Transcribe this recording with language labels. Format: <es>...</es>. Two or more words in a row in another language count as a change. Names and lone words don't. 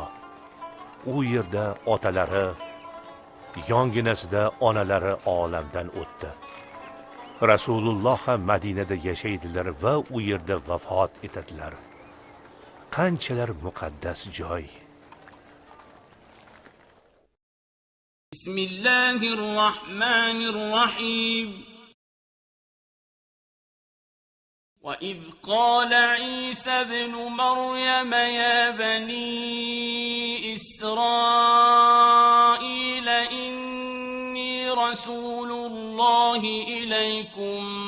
<uz>U yerda otalari, yonginasida onalari olamdan o'tdi. Rasululloh ham Madinada yashaydilar va u yerda vafot etadilar. Qanchalar muqaddas joy.</uz> <ar>بسم الله الرحمن الرحيم. وإذ قال عيسى ابن مريم يا بني إسرائيل إني رسول الله إليكم</ar>